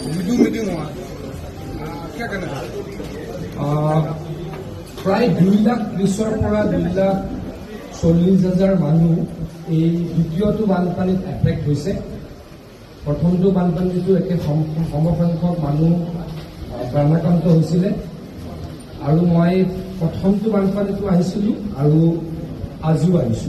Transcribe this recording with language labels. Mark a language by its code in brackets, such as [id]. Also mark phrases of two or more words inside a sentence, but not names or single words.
[hi] जूम मीटिंग हुआ, क्या कहना चाहते हैं? [as] प्राय 2,20,000 মানুহ এই দ্বিতীয়টো বানপানীত এফেক্ট হৈছে। প্ৰথমটো বানপানীটো একে সমসংখ্যক মানুহ প্ৰাণাক্ৰান্ত হৈছিলে আৰু মই প্ৰথমটো বানপানীটো আহিছিলোঁ আৰু আজিও আহিছোঁ।